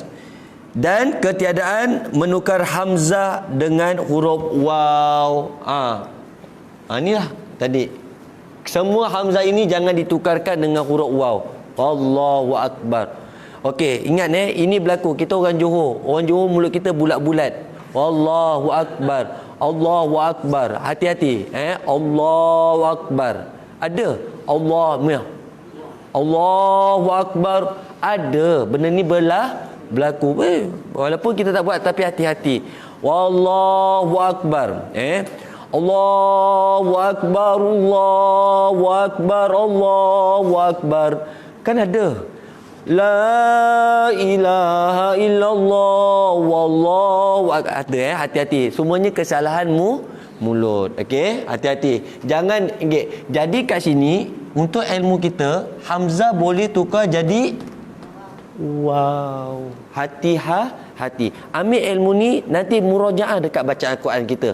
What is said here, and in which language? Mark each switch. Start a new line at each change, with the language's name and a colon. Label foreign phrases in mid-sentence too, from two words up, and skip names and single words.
Malay: Dan ketiadaan menukar hamzah dengan huruf waw. Inilah tadi. Semua hamzah ini jangan ditukarkan dengan huruf waw.
Arabic: الله أكبر.
Malay: Okey, ingat ini berlaku. Kita orang Johor. Orang Johor mulut kita bulat-bulat.
Arabic: الله أكبر الله أكبر. Hati-hati. الله أكبر. Ada. الله أكبر.
Malay: Ada. Benda ni berlaku. Walaupun kita tak buat, tapi hati-hati.
Arabic: والله أكبر الله أكبر. الله أكبر الله أكبر.
Malay: Kan ada.
Arabic: لا إله إلا الله والله أكبر.
Malay: Hati-hati. Semuanya kesalahanmu mulut. Okey, hati-hati. Jangan jadi kat sini untuk ilmu kita hamzah boleh tukar jadi wow. Hati. Ambil ilmu ni nanti murajaah dekat bacaan Al-Quran kita.